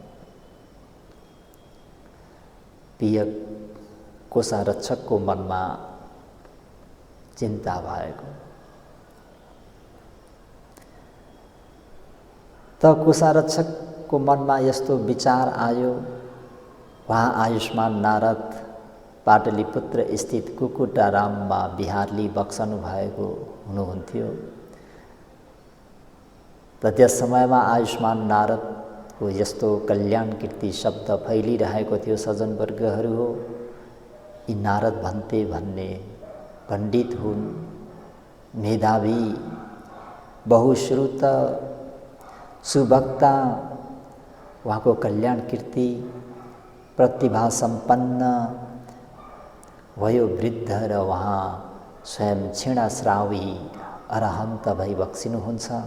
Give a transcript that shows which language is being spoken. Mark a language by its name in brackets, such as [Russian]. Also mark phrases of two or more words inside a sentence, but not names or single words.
[Nepali] पियक कोषारक्षकको मनमा चिन्ता भएको। त कोषारक्षकको मनमा यस्तो विचार आयो। वहाँ आयुष्मान नारद पाटलिपुत्र स्थित कुकुटाराममा बिहारले बक्सनु भएको हुनुहुन्थ्यो। त त्यस समयमा आयुष्मान नारदको यस्तो कल्याण कीर्ति शब्द फैलिरहेको थियो। सज्जनवर्गहरू हो, यी नारद भन्ते भन्ने पण्डित हुन्, मेधावी, बहुश्रुत, सुवक्ता, उहाँको कल्याण कीर्ति, प्रतिभा सम्पन्न, वयोवृद्ध र उहाँ स्वयं क्षीणश्रावी अरहन्त भई बक्सिनुहुन्छ।